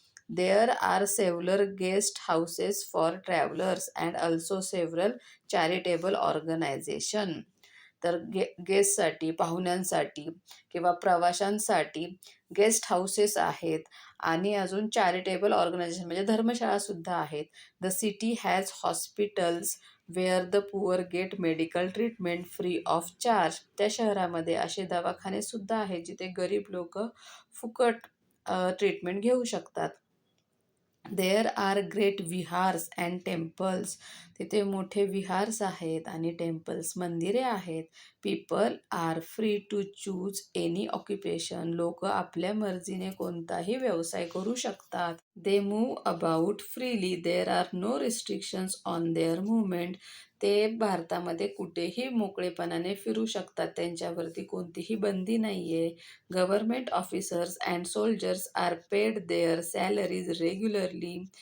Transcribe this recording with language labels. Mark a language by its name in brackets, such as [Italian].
[English] There are several guest houses for travellers and also several charitable organisation. [Marathi] तर गेस्टसाठी, पाहुण्यांसाठी किंवा प्रवाशांसाठी गेस्ट हाऊसेस आहेत आणि अजून चॅरिटेबल ऑर्गनायझेशन म्हणजे धर्मशाळासुद्धा आहेत. [English] The city has hospitals where the poor get medical treatment free of charge. [Marathi] त्या शहरामध्ये असे दवाखानेसुद्धा आहेत जिथे गरीब लोक फुकट ट्रीटमेंट घेऊ शकतात. [English] There are great vihars and temples. [Marathi] तिथे मोठे विहार्स आहेत आणि टेम्पल्स, मंदिरे आहेत. [English] People are free to choose any occupation. [Marathi] लोक आपल्या मर्जीने कोणताही व्यवसाय करू शकतात. [English] They move about freely. There are no restrictions on their movement. [Marathi] ते भारतामध्ये कुठेही मोकळेपणाने फिरू शकतात, त्यांच्यावरती कोणतीही बंदी नाही आहे. [English] Government officers and soldiers are paid their salaries regularly.